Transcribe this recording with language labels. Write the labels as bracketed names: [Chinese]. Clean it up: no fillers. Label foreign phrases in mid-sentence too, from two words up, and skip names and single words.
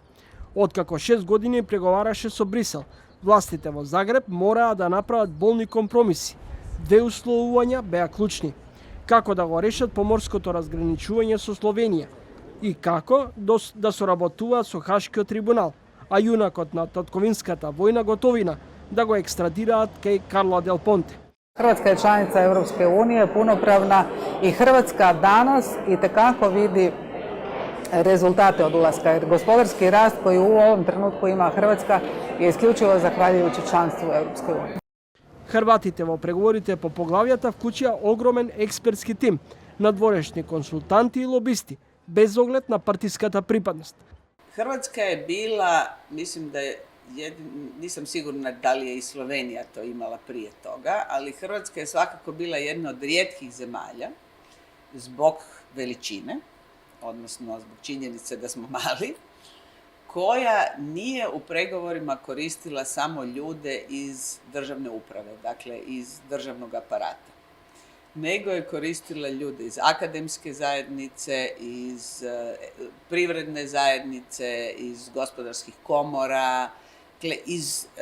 [Macedonian] Откако 6 години преговараше со Брисел, властите во Загреб мораа да направат болни компромиси. Две условувања беа клучни: како да го решат поморското разграничување со Словенија и како да соработуваат со Хашкиот трибунал, а јунакот на татковинската војна Готовина да го екстрадираат кај Карло Дел Понте. [Croatian] Hrvatska je članica Europske unije, punopravna, i Hrvatska danas itekako vidi rezultate od ulaska. Jer gospodarski rast koji u ovom trenutku ima Hrvatska je isključivo zahvaljujući članstvu u Europskoj uniji. [Macedonian] Хрватите во преговорите по поглавјата вклучија огромен експертски тим, надворешни консултанти и лобисти, без оглед на партиската припадност. [Croatian] Hrvatska je bila, mislim da je, nisam sigurna da li je i Slovenija to imala prije toga, ali Hrvatska je svakako bila jedna od rijetkih zemalja zbog veličine, odnosno zbog činjenice da smo mali, koja nije u pregovorima koristila samo ljude iz državne uprave, dakle iz državnog aparata, nego je koristila ljude iz akademske zajednice, iz privredne zajednice, iz gospodarskih komora, dakle iz